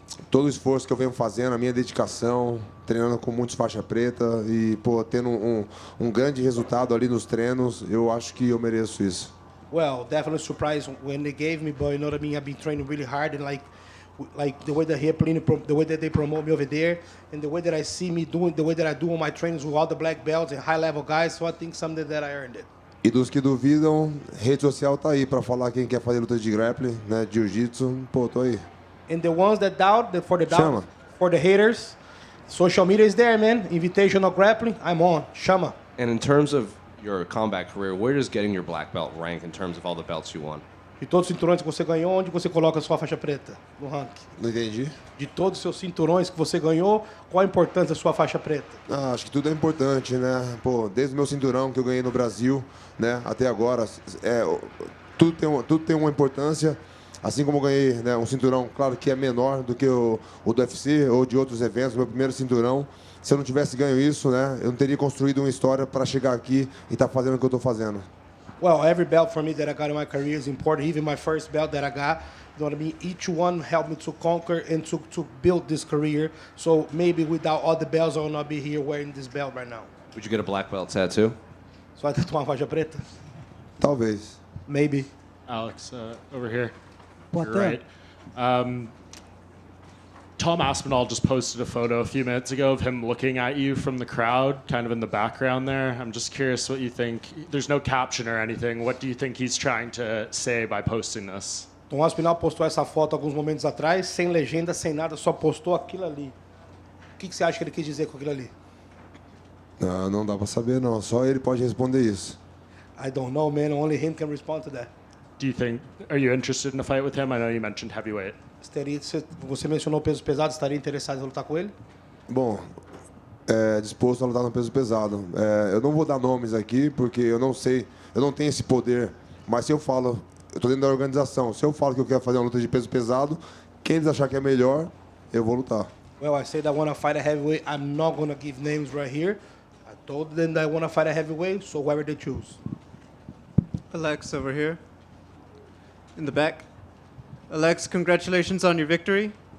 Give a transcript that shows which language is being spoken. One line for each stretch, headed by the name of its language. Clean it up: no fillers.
Portuguese: Todo o esforço que eu venho fazendo, a minha dedicação, treinando com muitos faixa preta e tendo um grande resultado ali nos treinos, eu acho que eu mereço isso.
English: Well, definitely surprised when they gave me, but you know what I mean. I've been training really hard and like the way that the way that they promote me over there, and the way that I see me doing, the way that I do on my trainings with all the black belts and high level guys. So I think something that I earned it.
Portuguese: E dos que duvidam, rede social tá aí para falar quem quer fazer luta de grappling, né, jiu-jitsu, tô aí.
English: And the ones that doubt, for the haters, social media is there, man. Invitational grappling, I'm on.
Portuguese: Chama.
English: And in terms of your combat career, where does getting your black belt rank in terms of all the belts you won?
Portuguese: De todos os cinturões que você ganhou, onde você coloca a sua faixa preta no ranking? Não entendi. De todos os seus cinturões que você ganhou, qual a importância da sua faixa preta? Acho que tudo é importante, né? Desde o meu cinturão que eu ganhei no Brasil, né, até agora, tudo tem uma importância. Assim como eu ganhei, né, um cinturão, claro que é menor do que o do UFC ou de outros eventos, meu primeiro cinturão. Se eu não tivesse ganho isso, né, eu não teria construído uma história para chegar aqui e estar fazendo o que eu estou fazendo.
English: Well, every belt for me that I got in my career is important. Even my first belt that I got, you know what I mean? Each one helped me to conquer and to build this career. So maybe without all the belts, I will not be here wearing this belt right now. Would you get a black belt tattoo?
Portuguese: So I tatuar uma faixa preta? Talvez.
English: Maybe. Alex, over here. What You're right. Tom Aspinall just posted a photo a few minutes ago of him looking at you from the crowd, kind of in the background there. I'm just curious what you think. There's no caption or anything. What do you think he's trying to say by posting this?
Portuguese: Tom Aspinall postou essa foto alguns momentos atrás, sem legenda, sem nada, só postou aquilo ali. O que você acha que ele quis dizer com aquilo ali? Não dá para saber, não. Só ele pode responder isso.
English: I don't know, man. Only him can respond to that. Do you think, are you interested in a fight with him? I know you mentioned heavyweight.
Portuguese: Você mencionou peso pesado, estaria interessado em lutar com ele? Bom, disposto a lutar no peso pesado. Eu não vou dar nomes aqui, porque eu não sei, eu não tenho esse poder. Mas se eu falo, eu estou dentro da organização, se eu falo que eu quero fazer uma luta de peso pesado, quem eles achar que é melhor, eu vou lutar.
English: Well, I said I want to fight a heavyweight. I'm not going to give names right here. I told them that I want to fight a heavyweight, so whoever they choose. Alex over here. In the back. Alex, congratulations on your victory.